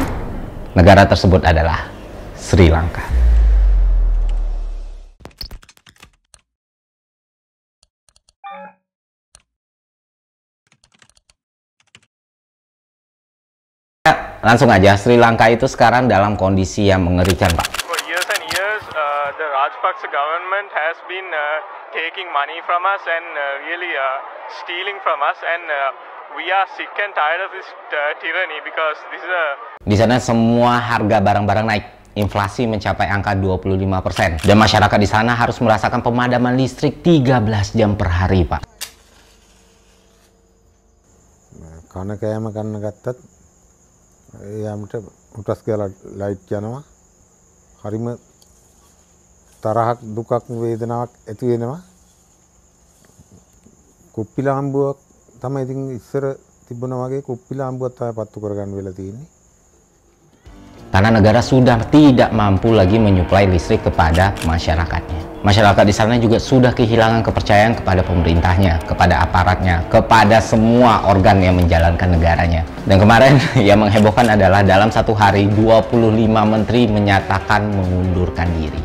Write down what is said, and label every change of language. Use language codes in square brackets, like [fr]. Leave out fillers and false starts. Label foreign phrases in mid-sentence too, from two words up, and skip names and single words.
[id] Negara tersebut adalah Sri Lanka. Langsung aja, Sri Lanka itu sekarang dalam kondisi yang mengerikan, Pak. [en] For years and years, the Rajapaksa government has been taking money from us and really stealing from us, and we are sick and tired of this tyranny because this is a... [id] Di sana semua harga barang-barang naik. Inflasi mencapai angka 25%. Dan masyarakat di sana harus merasakan pemadaman listrik 13 jam per hari, Pak. [si] කන කෑම කන්න ගත්තත් යාමට උටස් කියලා ලයිට් යනවා. හරිම තරහක් දුකක් වේදනාවක් ඇති වෙනවා. කුප්පි ලාම්බුවක් තමයි ඉතින් ඉස්සර තිබුණා වගේ කුප්පි ලාම්බුවක් තමයි පත්තු කරගන්න වෙලා තියෙන්නේ. [id] Karena negara sudah tidak mampu lagi menyuplai listrik kepada masyarakatnya. Masyarakat di sana juga sudah kehilangan kepercayaan kepada pemerintahnya, kepada aparatnya, kepada semua organ yang menjalankan negaranya. Dan kemarin yang menghebohkan adalah dalam satu hari 25 menteri menyatakan mengundurkan diri.